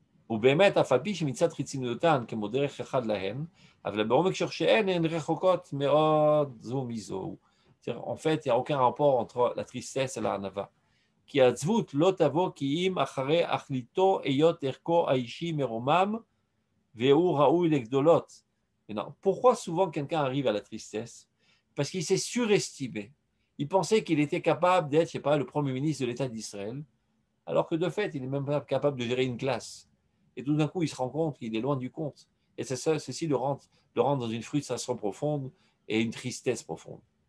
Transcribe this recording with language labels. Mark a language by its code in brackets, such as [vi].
[he] ובאמת, אף על פי שמצד חיצוניותן כמו דרך אחד להן, אבל בעומק שורשיהן הן רחוקות מאוד זו מזו. [fr] En fait, il n'y a aucun rapport entre la tristesse et la anava. [he] כי העצבות לא תבוא כי אם אחרי אחליתו היות ערכו האישי מרומם והוא ראוי לגדולות. [fr] Pourquoi souvent quelqu'un arrive à la tristesse? Parce qu'il s'est surestimé. Il pensait qu'il était capable d'être, je sais pas, le premier ministre de l'État d'Israël, alors que de fait, il n'est même pas capable de gérer une classe. Et tout d'un coup, il se rend compte qu'il est loin du compte. Et ceci le rend dans une frustration profonde et une tristesse profonde.